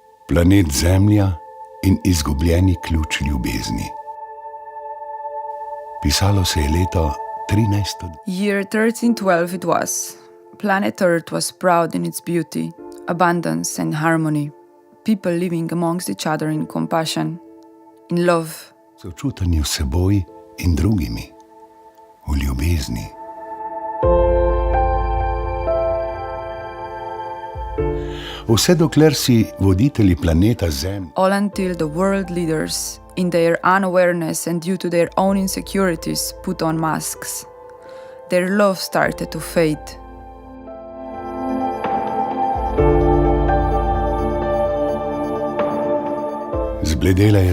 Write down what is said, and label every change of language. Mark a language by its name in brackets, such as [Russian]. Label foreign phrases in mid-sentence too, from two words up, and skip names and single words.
[Slovenian] Planet Zemlja in izgubljeni ključ ljubezni. Pisalo se je leto 1300. [English] Year 1312 it was. Planet Earth was proud in its beauty, abundance and harmony. People living amongst each other in compassion, in love. [Slovenian] Sočutanju s seboj in drugimi, v ljubezni. Vse dokler si voditelji planeta Zemlje, [English] All until the world leaders, in their unawareness and due to their own insecurities, put on masks. Their love started to fade. [Slovenian] zbledela je